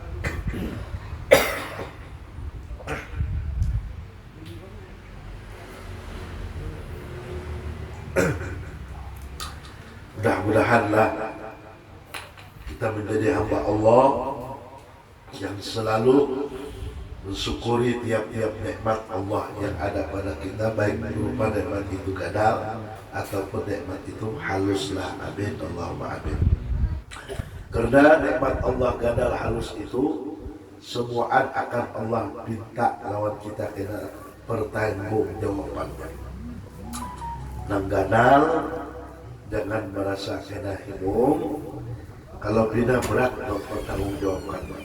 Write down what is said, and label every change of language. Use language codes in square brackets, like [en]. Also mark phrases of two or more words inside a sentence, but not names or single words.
[id] Mudah-mudahanlah kita menjadi hamba Allah yang selalu mensyukuri tiap-tiap nikmat Allah yang ada pada kita, baik berupa nikmat itu gadal ataupun nikmat itu haluslah. [ar] Amin, Allahumma amin. [bjn] Karena nikmat Allah gadal halus itu semua akan Allah minta lawan kita kena pertanggung jawabannya. Nang gadal jangan merasa kena hibung, kalau bina berat untuk pertanggung jawabkan.